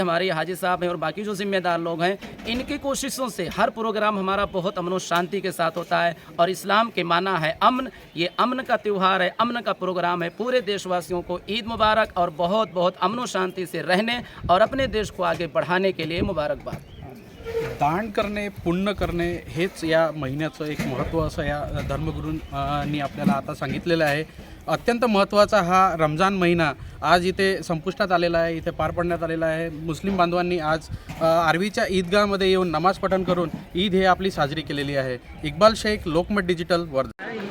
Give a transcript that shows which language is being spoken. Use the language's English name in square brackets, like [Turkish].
[Hindi] हमारे हाजी साहब हैं और बाकी जो ज़िम्मेदार लोग हैं, इनकी कोशिशों से हर प्रोग्राम हमारा बहुत अमन व शांति के साथ होता है। और इस्लाम के माना है अमन, ये अमन का त्यौहार है, अमन का प्रोग्राम है। पूरे देशवासियों को ईद मुबारक, और बहुत बहुत अमन व शांति से रहने और अपने देश को आगे बढ़ाने के लिए मुबारकबाद। [Marathi] दान करणे, पुण्य करणे हेच या महिन्याचं एक महत्त्व असं या धर्मगुरूंनी आपल्याला आता सांगितलेलं आहे। अत्यंत महत्त्वाचा हा रमजान महिना आज इथे संपुष्टात आलेला आहे, इथे पार पडण्यात आलेला आहे। मुस्लिम बांधवांनी आज आर्वीच्या ईदगाहमध्ये येऊन नमाज पठण करून ईद हे आपली साजरी केलेली आहे। इक्बाल शेख, लोकमत डिजिटल, वर्धा।